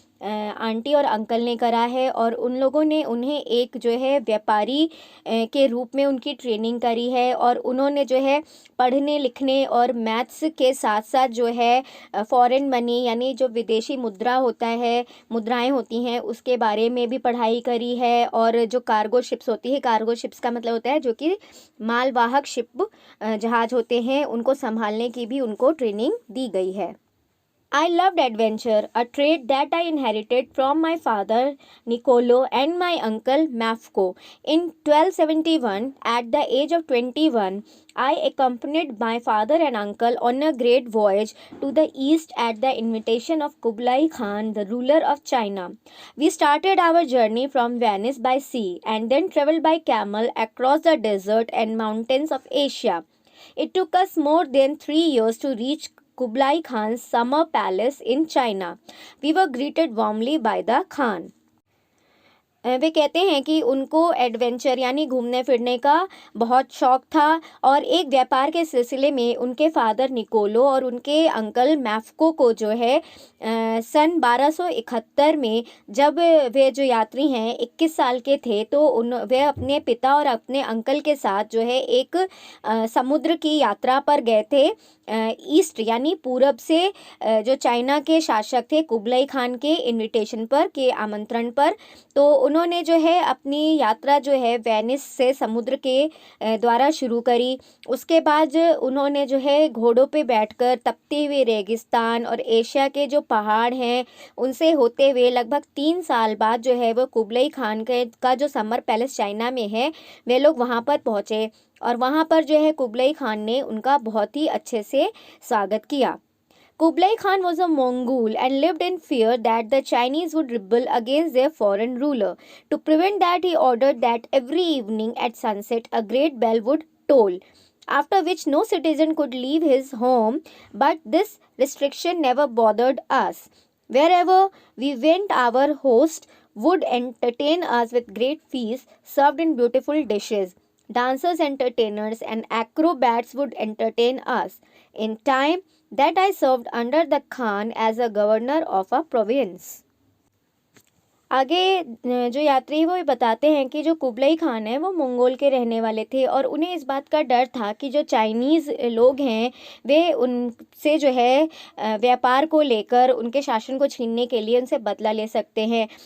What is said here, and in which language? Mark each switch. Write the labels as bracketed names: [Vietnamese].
[Hindi] Aunty और uncle ने करा है और उन लोगों ने उन्हें एक जो है व्यापारी के रूप में उनकी ट्रेनिंग करी है और उन्होंने जो है पढ़ने लिखने और मैथ्स के साथ साथ जो है फॉरेन मनी यानी जो विदेशी मुद्राएं होती हैं उसके बारे में भी पढ़ाई करी है। और जो कार्गो शिप्स होती है, कार्गो शिप्स का मतलब होता है जो कि मालवाहक शिप जहाज होते हैं, उनको संभालने की भी उनको ट्रेनिंग दी गई है। [English] I loved adventure, a trait that I inherited from my father Niccolo and my uncle Mafco. In 1271, at the age of 21, I accompanied my father and uncle on a great voyage to the east at the invitation of Kublai Khan, the ruler of China. We started our journey from Venice by sea and then traveled by camel across the desert and mountains of Asia. It took us more than 3 years to reach Kublai Khan's summer palace in China. We were greeted warmly by the Khan. [Hindi] वे कहते हैं कि उनको adventure यानी घूमने फिरने का बहुत शौक़ था और एक व्यापार के सिलसिले में उनके फादर निकोलो और उनके अंकल मैफ्को को जो है सन 1271 में जब वे जो यात्री हैं 21 साल के थे तो वे अपने पिता और अपने अंकल के साथ जो है एक समुद्र की यात्रा पर गए थे ईस्ट यानी पूरब से जो चाइना के शासक थे कुबलाई खान के इनविटेशन पर, के आमंत्रण पर। तो उन्होंने जो है अपनी यात्रा जो है वेनिस से समुद्र के द्वारा शुरू करी। उसके बाद उन्होंने जो है घोड़ों पे बैठकर तपते हुए रेगिस्तान और एशिया के जो पहाड़ हैं उनसे होते हुए लगभग 3 साल बाद जो है वो कुबलाई खान का जो समर पैलेस चाइना में है वे लोग वहाँ पर पहुँचे और वहाँ पर जो है कुबलाई खान ने उनका बहुत ही अच्छे से स्वागत किया। [English] Kublai Khan was a Mongol and lived in fear that the Chinese would rebel against their foreign ruler. To prevent that, he ordered that every evening at sunset a great bell would toll, after which no citizen could leave his home. But this restriction never bothered us. Wherever we went, our host would entertain us with great feasts served in beautiful dishes. Dancers, entertainers, and acrobats would entertain us. In time, that I served under the Khan as a governor of a province. [Hindi] आगे जो यात्री वो ये बताते हैं कि जो Kublai Khan है वो मंगोल के रहने वाले थे और उन्हें इस बात का डर था कि जो चाइनीज़ लोग हैं वे उनसे जो है व्यापार को लेकर उनके शासन को छीनने के लिए उनसे बदला ले सकते हैं।